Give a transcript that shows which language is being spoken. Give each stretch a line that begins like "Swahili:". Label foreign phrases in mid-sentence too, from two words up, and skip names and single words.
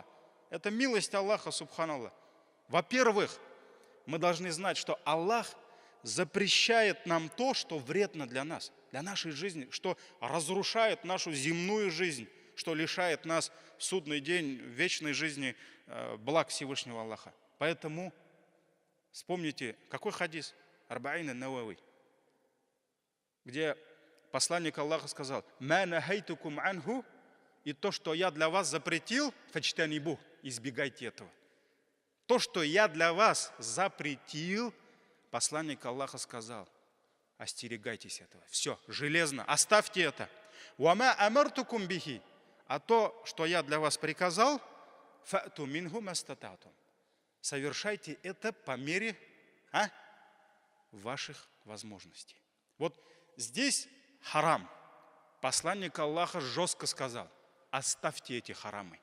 Russian: Это милость Аллаха, субханаллах. Во-первых, мы должны знать, что Аллах запрещает нам то, что вредно для нас, для нашей жизни, что разрушает нашу земную жизнь, что лишает нас в судный день в вечной жизни благ Всевышнего Аллаха. Поэтому вспомните, какой хадис? Арбаин ан-Навави, где посланник Аллаха сказал:
Arabic: «ما نهيتكم عنه»,
Russian: и то, что я для вас запретил, фачтанибу, избегайте этого. То, что я для вас запретил, посланник Аллаха сказал: остерегайтесь этого. Все, железно, оставьте это.
Arabic: «وما أمرتكم به»,
Russian: а то, что я для вас приказал,
Arabic: فأتوا منه ما استطعتم,
Russian: совершайте это по мере ваших возможностей. Вот здесь харам. Посланник Аллаха жестко сказал: оставьте эти харамы.